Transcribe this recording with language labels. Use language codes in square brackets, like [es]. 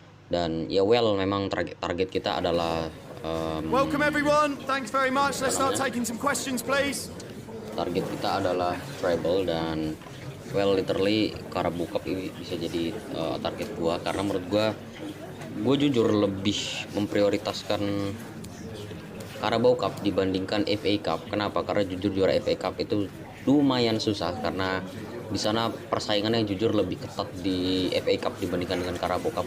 [id] Dan ya well, memang target kita adalah [en] welcome everyone, thanks very much. Let's start taking some questions please. [id] Target kita adalah treble. Dan well literally Carabao Cup ini bisa jadi target gua, karena menurut gua jujur lebih memprioritaskan Carabao Cup dibandingkan FA Cup. Kenapa? Karena jujur juara FA Cup itu lumayan susah, karena di sana persaingannya jujur lebih ketat di FA Cup dibandingkan dengan Carabao Cup.